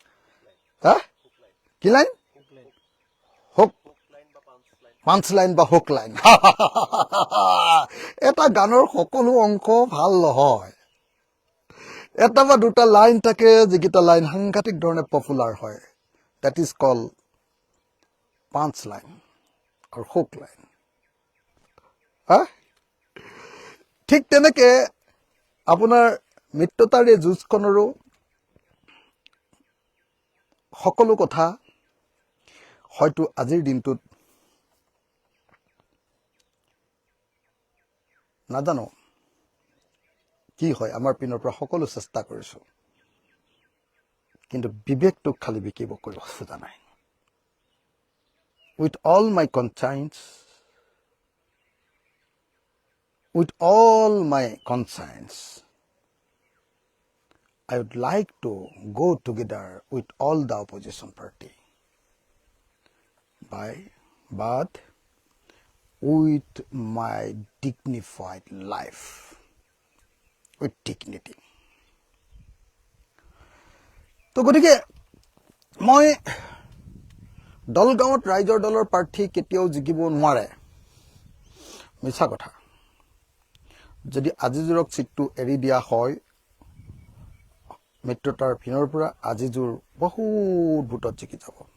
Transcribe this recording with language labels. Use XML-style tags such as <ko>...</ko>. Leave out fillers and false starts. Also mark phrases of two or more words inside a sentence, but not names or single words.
<as>কি লাইন?</as> <en>punch line</en> <as>বা</as> <en>hook line.</en> <as>এটা গানৰ সকলো অংশ ভাল নহয়, এটা বা দুটা লাইন থাকে যিকেইটা লাইন সাংঘাতিক ধৰণে পপুলাৰ হয়,</as> <en>that is called punch line আৰু hook line.</en> <as>ঠিক তেনেকে আপোনাৰ মিত্ৰতাৰ এই যুঁজখনৰো সকলো কথা হয়তো আজিৰ দিনটোত নাজানো কি হয়, আমাৰ পিনৰ পৰা সকলো চেষ্টা কৰিছো, কিন্তু বিবেকটোক খালি বিকিব কৰিব খোজা নাই।</as> <en>With all my conscience, I would like to go together with all the opposition party, but with my dignified life, with dignity.</en> <as>তো গতিকে মই দলগাঁৱত ৰাইজৰ দলৰ প্ৰাৰ্থী কেতিয়াও জিকিব নোৱাৰে, মিছা কথা। যদি আজিজোৰক চিটটো এৰি দিয়া হয়, মিত্ৰতাৰ পিনৰ পৰা আজিজোৰ বহুত ভোটত জিকি যাব।</as>